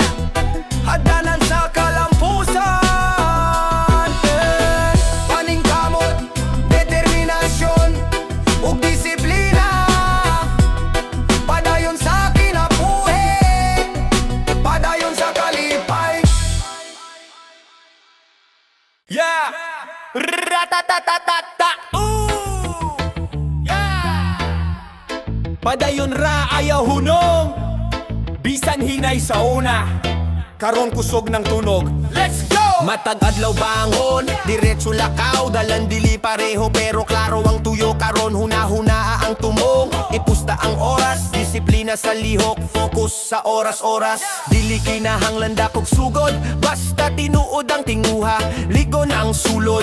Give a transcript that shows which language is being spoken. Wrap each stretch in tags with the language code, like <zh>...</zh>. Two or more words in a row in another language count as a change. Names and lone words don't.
<ceb>Hagdanan sa kalampusan, paningkamot, determinasyon ug disiplina. Padayon sa kinabuhi, padayon sa kalipay.</ceb> <en>Yeah! Ratatatatata! Ooh! Yeah!</en> <ceb>Padayon ra ayaw hunong, bisan hinay sa una, karon kusog ng tunog.</ceb> <en>Let's go!</en> <ceb>Matag adlaw bangon, diretso lakaw, dalan dili pareho pero klaro ang tuyo. Karon huna-hunaa ang tumong, ipusta ang oras, disiplina sa lihok, focus sa oras-oras. Dili kinahanglan dakog sugod, basta tinuod ang tinguha, ligon ang sulod.</ceb>